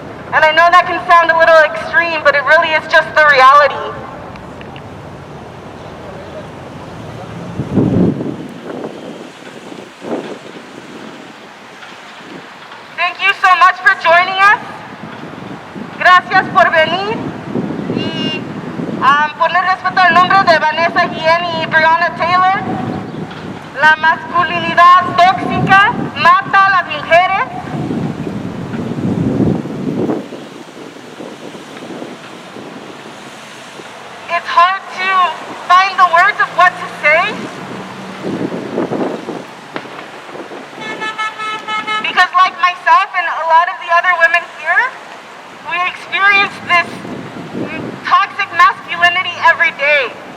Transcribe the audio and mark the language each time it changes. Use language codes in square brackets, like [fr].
[en] And I know that can sound a little extreme, but it really is just the reality. Thank you so much for joining us. [es] Gracias por venir y poner respeto al nombre de Vanessa Guillen y Breonna Taylor. La masculinidad tóxica mata a las mujeres. [en] It's hard to find the words of what to say. Because like myself and a lot of the other women here, we experience this toxic masculinity every day.